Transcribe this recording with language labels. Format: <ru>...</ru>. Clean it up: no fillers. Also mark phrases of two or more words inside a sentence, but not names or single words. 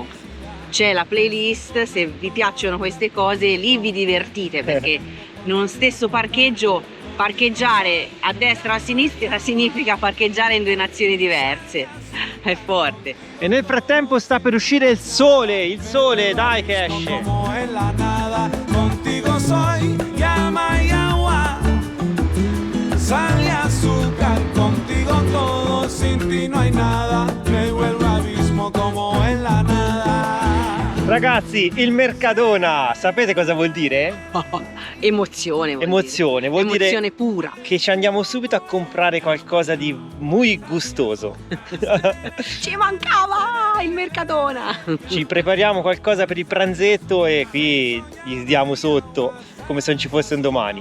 <it>C'è la playlist, se vi piacciono queste cose lì vi divertite, perché in uno stesso parcheggio parcheggiare a destra o a sinistra significa parcheggiare in 2 nazioni diverse. È forte. E nel frattempo sta per uscire il sole, dai che esce.</it> <es>Como en la nada, contigo soy llama y agua, sal y azúcar, contigo todo, sin ti no hay nada, me vuelvo abismo como en la nada.</es> <it>Ragazzi, il Mercadona, sapete cosa vuol dire? Emozione. Emozione, vuol dire Emozione pura. che ci andiamo subito a comprare qualcosa di</it> <es>muy gustoso.</es> <it>Ci mancava il Mercadona. Ci prepariamo qualcosa per il pranzetto e qui gli diamo sotto come se non ci fosse un domani.</it>